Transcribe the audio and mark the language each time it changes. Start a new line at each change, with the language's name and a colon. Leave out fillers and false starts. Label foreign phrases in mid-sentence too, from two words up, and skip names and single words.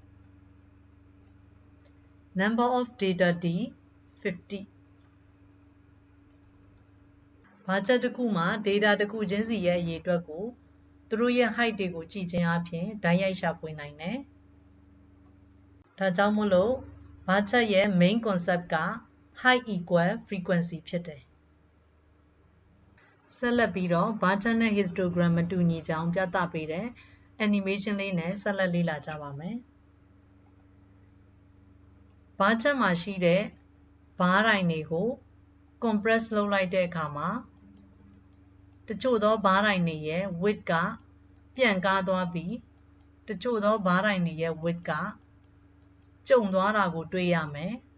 English: number of data D 50bar chart
Burmese: တစ်ခုမှာ data တစ်ခုချင်းစီရဲ့အရေအတွက်ကိုသူတို့ရဲ့ height တွေကိုကြည့်ခြင်းအပြင်တိုက်ရိုက်ရှာဖွေနိုင်တယ်ဒါကြောင့်မို့လို့
English: bar chart
Burmese: ရဲ့
English: main concept
Burmese: က
English: height equal frequency
Burmese: ဖြစ်တယ် ဆက်လက်ပြီးတော့
English: bar chart
Burmese: နဲ့ histogram မတူညီကြောင်းပြသပေးတဲ့ animation လေးနဲ့ဆက်လက်လေ့လာကြပါမယ်
English: bar chart
Burmese: မှာရှိတဲ့ bar တိုင်းတွေကို compress လုပ်လိုက်တဲ့အခါမှာတချို့သော bar တိုင်းတွေရဲ့ width ကပြန့်ကားသွားပြီးတချို့သော bar တိုင်းတွေရဲ့ width ကကျုံသွားတာကိုတွေ့ရမယ်